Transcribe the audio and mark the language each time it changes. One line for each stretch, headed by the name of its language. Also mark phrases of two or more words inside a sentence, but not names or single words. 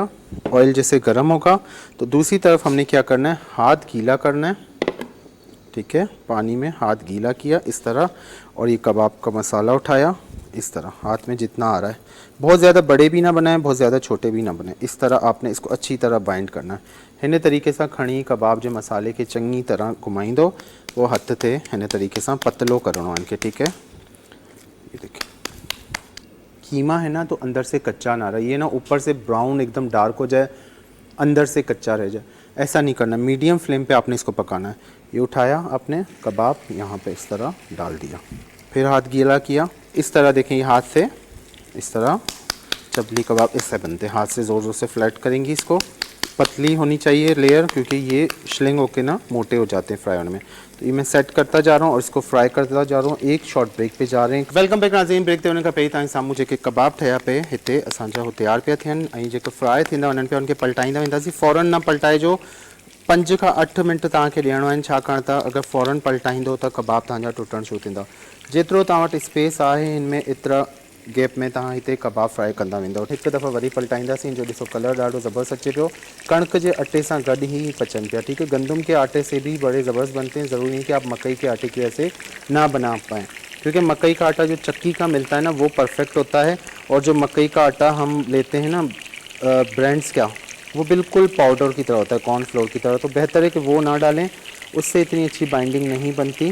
Urdu: آئل جیسے گرم ہوگا تو دوسری طرف ہم نے کیا کرنا ہے، ہاتھ گیلا کرنا ہے، ٹھیک ہے. پانی میں ہاتھ گیلا کیا اس طرح، اور یہ کباب کا مسالا اٹھایا اس طرح، ہاتھ میں جتنا آ رہا ہے. بہت زیادہ بڑے بھی نہ بنائیں، بہت زیادہ چھوٹے بھی نہ بنائیں، اس طرح آپ نے اس کو اچھی طرح بائنڈ کرنا ہے.
Sindhi: हिन तरीक़े सां खणी कबाब जे मसाले के चंगी तरह घुमाईंदो, वो हथ थे हिन तरीक़े सां पतलो करणो है इनके, ठीक है।
Urdu: یہ دیکھیے قیمہ ہے نا، تو اندر سے کچا نہ رہے، یہ نہ اوپر سے براؤن ایکدم ڈارک ہو جائے، اندر سے کچا رہ جائے، ایسا نہیں کرنا.
English: medium flame
Urdu: پے آپ نے اس کو پکانا ہے۔ یہ اٹھایا آپ نے کباب، یہاں پے اس طرح ڈال دیا، پھر ہاتھ گیلا کیا اس طرح. دیکھیں یہ ہاتھ سے اس طرح چپلی کباب اس سے بنتے ہیں، ہاتھ سے زور زور سے فلیٹ کریں گی اس کو، پتلی ہونی چاہیے لیئر، کیونکہ یہ شلنگ ہو کے نا موٹے ہو جاتے ہیں فرائی ہونے میں. تو یہ میں سیٹ کرتا جا رہا ہوں اور اس کو فرائی کرتا جا رہا ہوں۔ ایک
English: short break
Urdu: پے جا رہے ہیں.
English: welcome back
Sindhi: नाज़रीन, ब्रेक ते वञण खां पहिरीं तव्हांजे साम्हूं जेके कबाब ठहिया पे हिते असांजा हो तयारु पिया थियनि ऐं जेके फ्राई थींदा वञनि पिया उनखे पलटाईंदा वेंदासीं। फ़ौरन न पलटाइजो, 5 खां 8 मिंट तव्हांखे ॾियणो आहिनि, छाकाणि त अगरि फ़ौरन पलटाईंदो त कबाब तव्हांजा टुटणु शुरू थींदा। जेतिरो तव्हां वटि स्पेस आहे हिन में एतिरा गैप में तव्हां हिते कबाब फ्राई कंदा वेंदव। हिकु दफ़ा वरी पलटाईंदासीं। जो ॾिसो कलर ॾाढो ज़बरदस्त अचे पियो, कणिक जे अटे सां गॾु ही पचनि पिया।
Urdu: ٹھیک ہے، گندم کے آٹے سے بھی بڑے زبردست بنتے ہیں۔ ضروری نہیں کہ آپ مکئی کے آٹے کی وجہ سے نہ بنا پائیں، کیونکہ مکئی کا آٹا جو چکی کا ملتا ہے نا وہ پرفیکٹ ہوتا ہے، اور جو مکئی کا آٹا ہم لیتے ہیں نا برانڈز کا، وہ بالکل پاؤڈر کی طرح ہوتا ہے، کارن فلور کی طرح. تو بہتر ہے کہ وہ نہ ڈالیں، اس سے اتنی اچھی بائنڈنگ نہیں بنتی.